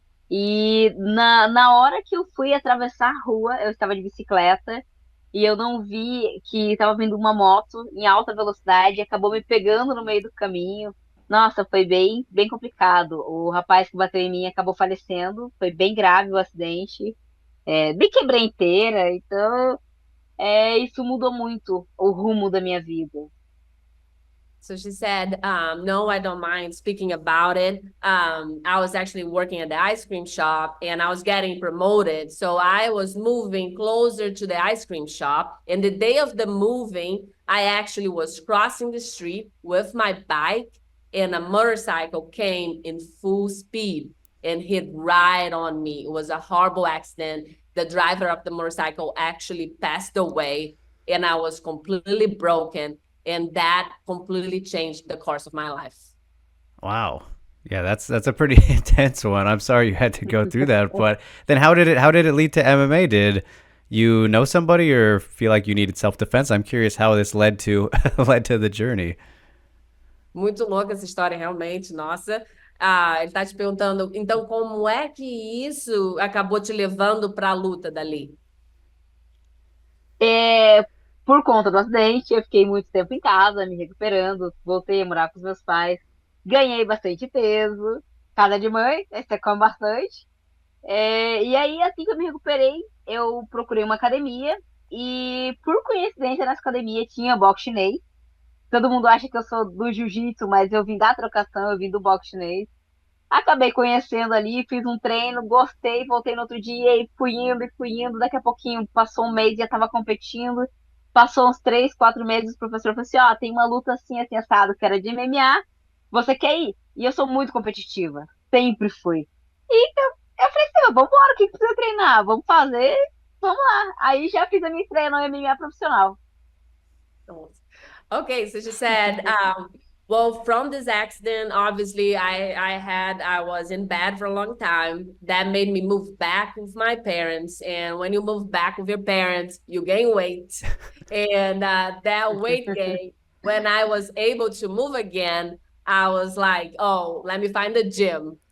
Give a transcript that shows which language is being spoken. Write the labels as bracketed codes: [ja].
[pt] E na hora que eu fui atravessar a rua, eu estava de bicicleta e eu não vi que estava vindo uma moto em alta velocidade e acabou me pegando no meio do caminho. Nossa, foi bem, bem complicado. O rapaz que bateu em mim acabou falecendo, foi bem grave o acidente. Me quebrei inteira, então isso mudou muito o rumo da minha vida. [en] So she said, no, I don't mind speaking about it. I was actually working at the ice cream shop and I was getting promoted. So I was moving closer to the ice cream shop. And the day of the moving, I actually was crossing the street with my bike and a motorcycle came in full speed and hit right on me. It was a horrible accident. The driver of the motorcycle actually passed away, and I was completely broken, and that completely changed the course of my life. Wow. Yeah, that's a pretty intense one. I'm sorry you had to go through that, but then how did it lead to MMA? Did you know somebody or feel like you needed self-defense? I'm curious how this led to led to the journey. [pt] Muito louca essa história, realmente, nossa. Ele está te perguntando, então, como é que isso acabou te levando para a luta dali? Por conta do acidente, eu fiquei muito tempo em casa, me recuperando, voltei a morar com os meus pais, ganhei bastante peso, casa de mãe, aí você come bastante. E aí, assim que eu me recuperei, eu procurei uma academia e, por coincidência, nessa academia tinha boxe chinês. Todo mundo acha que eu sou do jiu-jitsu, mas eu vim da trocação, eu vim do boxe chinês. Acabei conhecendo ali, fiz um treino, gostei, voltei no outro dia e fui indo. Daqui a pouquinho, passou um mês, já estava competindo. Passou uns 3, 4 meses, o professor falou assim, ó, tem uma luta assim assado, que era de MMA, você quer ir? E eu sou muito competitiva, sempre fui. E eu falei assim, vambora, o que precisa treinar? Vamos fazer, vamos lá. Aí já fiz a minha estreia no MMA profissional. [en] Okay, so she said, well, from this accident, obviously, I was in bed for a long time. That made me move back with my parents. And when you move back with your parents, you gain weight. And that weight gain, when I was able to move again, I was like, oh, let me find a gym.